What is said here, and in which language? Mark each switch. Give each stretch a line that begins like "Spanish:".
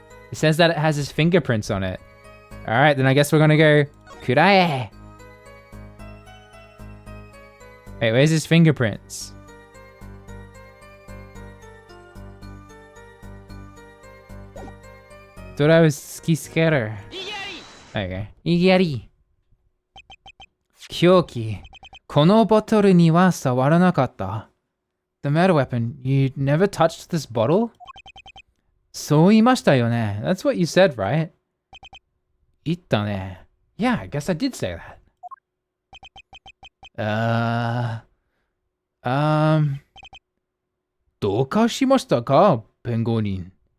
English: It says that it has his fingerprints on it. Alright, then I guess we're gonna go kurae. Wait, where's his fingerprints? Thought I was ski scatter.
Japanese: Okay. 意義あり。凶器。このボトルには触らなかった。
English: The murder weapon. You never touched this bottle?
Japanese: そう言いましたよね。
English: That's what you said, right?
Japanese: 言ったね。
English: Yeah, I guess I did say that.
Japanese: どうかしましたか、弁護人。